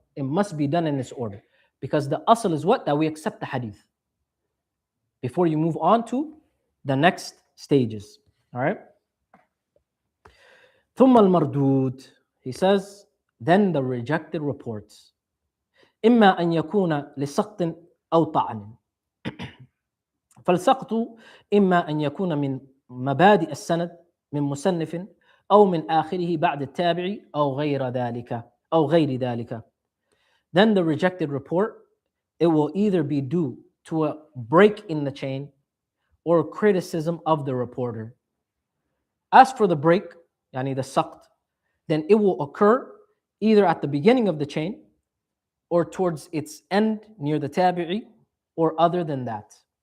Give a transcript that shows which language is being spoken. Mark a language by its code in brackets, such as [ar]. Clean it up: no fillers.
[en] It must be done in this order. Because the asl is what? That we accept the hadith before you move on to the next stages. All right? ثم المردود, he says, then the rejected reports. [ar] إما أن يكون لسقط أو طعن. فالسقط إما أن يكون من مبادئ السند من مصنف أو من آخره بعد التابع أو غير ذلك. [en] Then the rejected report, it will either be due to a break in the chain or criticism of the reporter. As for the break, the saqt, then it will occur either at the beginning of the chain or towards its end near the tabi'i, or other than that.